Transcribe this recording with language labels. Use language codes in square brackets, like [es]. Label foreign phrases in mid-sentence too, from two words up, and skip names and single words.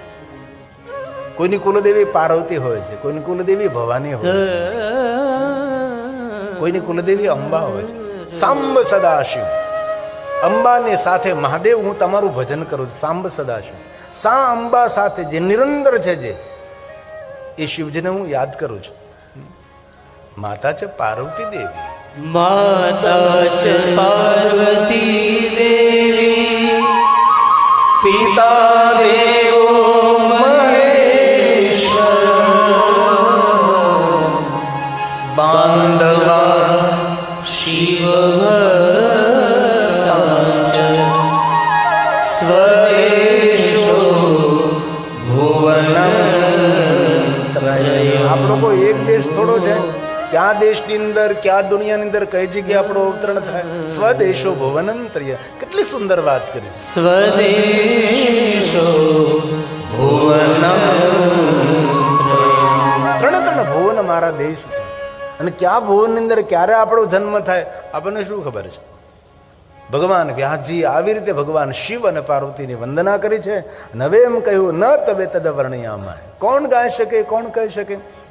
[gu] કોઈની કુલદેવી પાર્વતી હોય છે, કોઈની કુલદેવી ભવાની હોય છે, કોઈની કુલદેવી અંબા હોય છે. સાંબ સદાશિવ, અંબાની સાથે મહાદેવ હું તમારું ભજન કરું છું. સાંબ સદાશિવ, સા અંબા સાથે જે નિરંતર છે, જે એ શિવજીને હું યાદ કરું છું. માતા છે પાર્વતી દેવી, [sa] माता च पार्वती देवी, पिता देवो महेश्वर, बान्धवा शिव स्वदेशो भुवनम त्रय. [gu] આપણો કોઈ એક દેશ થોડો છે. ક્યાં દેશની અંદર, ક્યાં દુનિયાની અંદર કઈ જગ્યાએ આપણો અવતરણ થાય? [sa] स्वदेशो भुवनम त्रय. [gu] કેટલી સુંદર વાત કરી. [sa] स्वदेशो भुवनम् [gu] ત્રણે ત્રણ ભુવન મારા દેશ છે. અને ક્યાં ભુવનની અંદર ક્યારે આપણો જન્મ થાય આપણને શું ખબર છે? ભગવાન વ્યાસજી આવી રીતે ભગવાન શિવ અને પાર્વતીની વંદના કરી છે. અને હવે એમ કહ્યું, [sa] न तवे तद वर्णयामाय. [gu] કોણ ગાઈ શકે, કોણ કહી શકે?